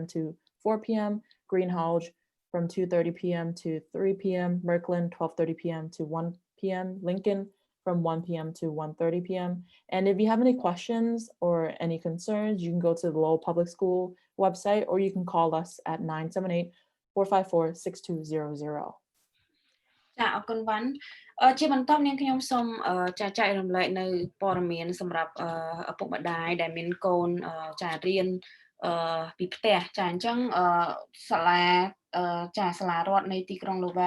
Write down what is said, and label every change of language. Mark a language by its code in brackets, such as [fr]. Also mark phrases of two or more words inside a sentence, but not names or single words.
[en] to 4 p.m., Greenhalgh from 2:30 p.m. to 3 p.m., Merkland 12:30 p.m. to 1 p.m., Lincoln from 1 p.m. to 1:30 p.m. And if you have any questions or any concerns, you can go to the Lowell Public School website or you can call us at 978-454-6200. [km] ចាអរគុណវ៉ាន់ជាបន្តនាងខ្ញុំសូមចែករំលែកនៅព័ត៌មានសម្រាប់ឪពុកម្ដាយដែលមានកូនចារៀនពីផ្ទះចាអញ្ចឹងសាលារដ្ឋនៃទីក្រុង Lowell